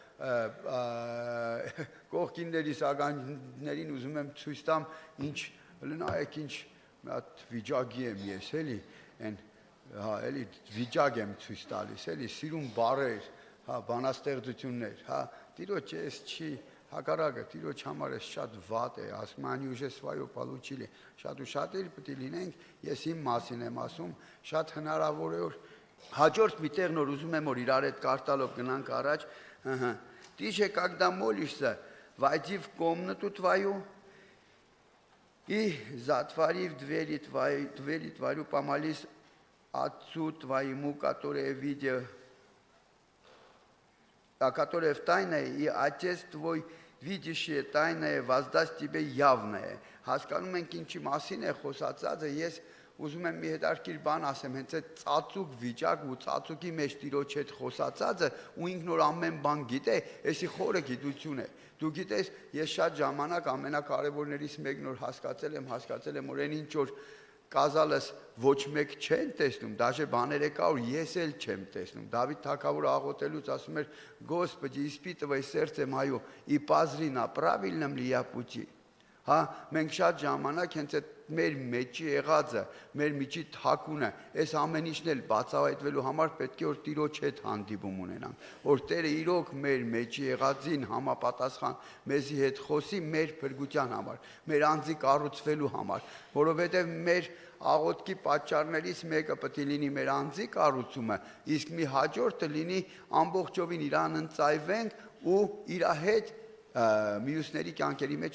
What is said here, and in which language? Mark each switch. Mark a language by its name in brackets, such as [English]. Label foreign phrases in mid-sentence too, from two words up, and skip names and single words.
[Armenian] կողքիններիս ագաններին ուզում եմ ցույց տամ, ինչ նայեք ինչ մի հատ վիճակի եմ ես, էլի, հա, էլի վիճակ եմ ցույց տալիս, էլի սիրուն բառեր, հա, բանաստեղծություններ, հա, Տիրոջ էս չի հակառակը, Տիրոջ համար էս շատ վատ է, ասում [Russian] они уже свое получили, [Armenian] շատ ու շատ էլ պետք է լինենք, ես իմ մասին եմ ասում, շատ հնարավոր է որ հաջորդ մի տեղ նոր ուզում եմ որ իրար հետ կարտալով гнанք առաջ, [Russian] Ты же, когда молишься, войди в комнату твою и, затворив двери твою, помолись Отцу твоему, который в тайное, и Отец твой, видящий тайное, воздаст тебе явное. [Armenian] Հասկանում ենք ինչի մասին է խոսածածը, ես ուզում եմ մի հետաքրքիր բան ասեմ, հենց այդ ծածուկ վիճակ ու ծածուկի մեջ Տիրոջ հետ խոսածածը ու ինքն որ ամեն բան գիտե, էսի խորը գիտություն է։ Դու գիտես, ես շատ ժամանակ ամենակարևորներից մեկն որ հասկացել եմ, որ այն ինչ որ կազալս ոչ մեկ չեն տեսնում, դաժե բաներ կա, որ ես էլ չեմ տեսնում։ Դավիթ թագավորը աղոթելուց ասում էր. [Russian] Господи, испытывай сердце мое и позри на правильном ли я пути։ [Armenian] Հա, մենք շատ ժամանակ հենց այդ մեր մեջի եղածը, մեր միջի թակունը, այս ամեն ինչն էլ բացահայտվելու համար պետք է որ Տիրոջ հետ հանդիպում ունենանք, որ Տերը իրոք մեր մեջի եղածին համապատասխան մեզի հետ խոսի մեր փրկության համար, մեր անձի կառուցվելու համար, որովհետև մեր աղոթքի պատճառներից մեկը պետք է լինի մեր անձի կառուցումը, իսկ մի հաջորդը լինի ամբողջովին իրան ընծայվենք ու իր հետ մյուսների կյանքերի մեջ